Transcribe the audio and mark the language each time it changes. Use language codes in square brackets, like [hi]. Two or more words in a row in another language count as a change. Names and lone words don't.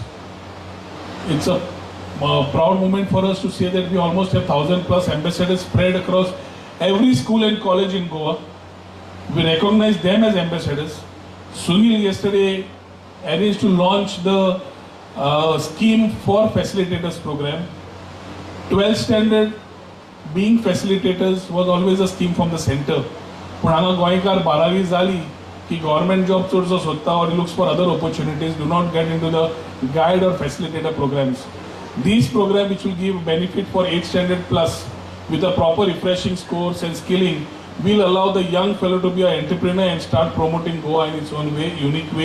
[en] It's a proud moment for us to say that we almost have 1,000+ ambassadors spread across every school and college in Goa. We recognize them as ambassadors. Sunil yesterday arranged to launch the scheme for facilitators program. 12th standard being facilitators was always a scheme from the center. [kok] पण हांगा गोंयकार 12वी जाली की [en] government job [kok] चडसो सोदता [en] or looks for other opportunities, do not get into the guide or facilitator programs. These programs, which will give benefit for 8th standard plus with a proper refreshing course and skilling, will allow the young fellow to be an entrepreneur and start promoting Goa in its own way, unique way.